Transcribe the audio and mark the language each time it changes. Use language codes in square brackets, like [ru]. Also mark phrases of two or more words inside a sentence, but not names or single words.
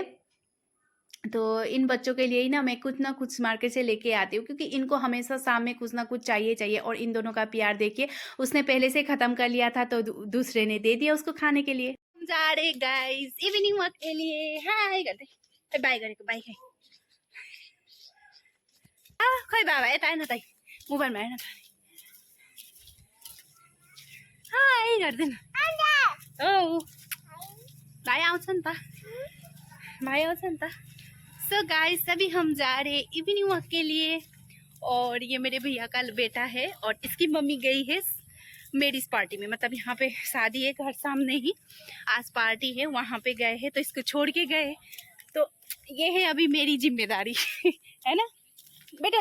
[hi] तो इन बच्चों के लिए ही ना मैं कुछ ना कुछ मार्केट से लेके आती हूँ, क्योंकि इनको हमेशा शाम में कुछ ना कुछ चाहिए। और इन दोनों का प्यार देखिए, उसने पहले से ख़त्म कर लिया था तो दूसरे ने दे दिया उसको खाने के लिए। हम जा रहे गाइस [en] evening walk [hi] के लिए। हाय करते बाय करे [ne] बाय खाई खै बाबा यता आएन त मोबाइलमा हेर्न त। हाय गर्दैन ओ भाइ आउँछ नि त, भाई आउँछ नि त। [en] so guys [hi] अभी हम जा रहे [en] evening walk [hi] के लिए, और ये मेरे भैया का बेटा है और इसकी मम्मी गई है मेरी पार्टी में, मतलब यहाँ पे शादी है घर सामने ही, आज पार्टी है, वहाँ पे गए हैं तो इसको छोड़ के गए। तो ये है अभी मेरी जिम्मेदारी है ना बेटा।